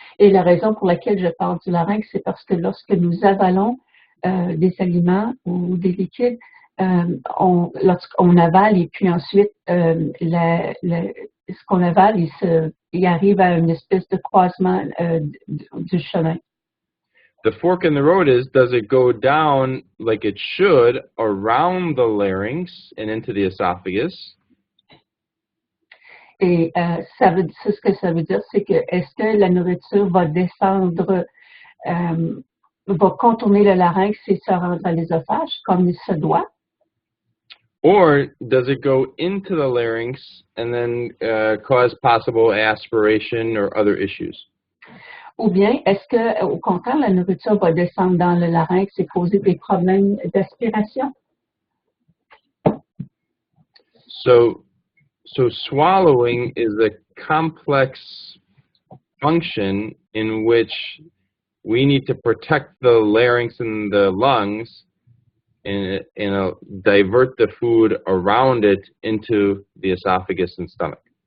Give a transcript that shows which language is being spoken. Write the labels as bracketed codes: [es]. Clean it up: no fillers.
[fr] Et la raison pour laquelle je parle du larynx, c'est parce que lorsque nous avalons des aliments ou des liquides, lorsqu'on avale et puis ensuite ce qu'on avale, il arrive à une espèce de croisement du chemin. [en] The fork in the road does it go down like it should around the larynx and into the esophagus? [fr] Et ce que ça veut dire, c'est que est-ce que la nourriture va descendre, va contourner le larynx et se rendre à l'œsophage comme il se doit? [en] Or does it go into the larynx and then cause possible aspiration or other issues? [fr] Ou bien, est-ce que, au contraire, la nourriture va descendre dans le larynx et causer des problèmes d'aspiration? [en] So swallowing is a complex function in which we need to protect the larynx and the lungs and divert the food around it into the esophagus and stomach.